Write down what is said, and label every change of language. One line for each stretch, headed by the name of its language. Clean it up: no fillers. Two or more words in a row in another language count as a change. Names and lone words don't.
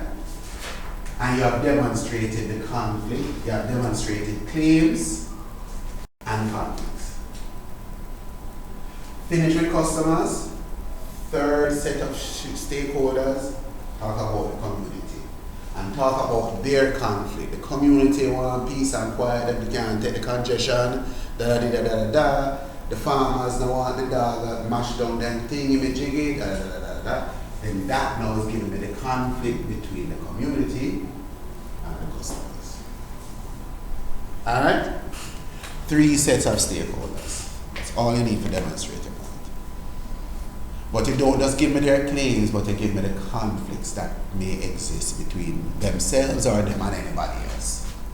English: And you have demonstrated the conflict, you have demonstrated claims and conflicts. Finish with customers. Third set of stakeholders, talk about the community. And talk about their conflict. The community want peace and quiet, they can't take the congestion, da da da da da. The farmers don't want the dog mash down them thing, give me jiggy, da da da da. Then that now is giving me the conflict between the community and the customers. Alright? 3 sets of stakeholders. That's all you need to demonstrate your point. But you don't just give me their claims, but you give me the conflicts that may exist between themselves or them and anybody else.